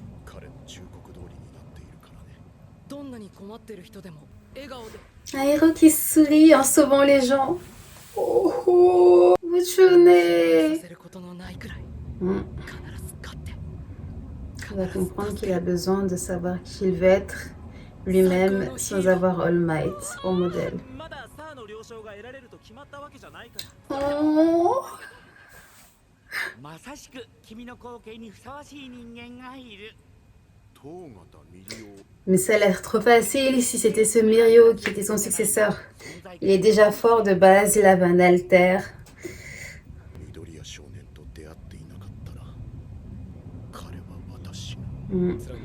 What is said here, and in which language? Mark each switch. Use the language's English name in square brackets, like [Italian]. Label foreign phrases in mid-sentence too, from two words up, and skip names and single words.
[French] Un héros qui sourit en sauvant les gens. Oh, oh, Muchune. Il va comprendre qu'il a besoin de savoir qui il veut être lui-même sans avoir All Might au modèle. Oh. [Japanese] まさしく君の後継にふさわしい人間がいる。 [French] Mais ça a l'air trop facile si c'était ce Mirio qui était son successeur. Il est déjà fort de base, il avait un alter. Mm.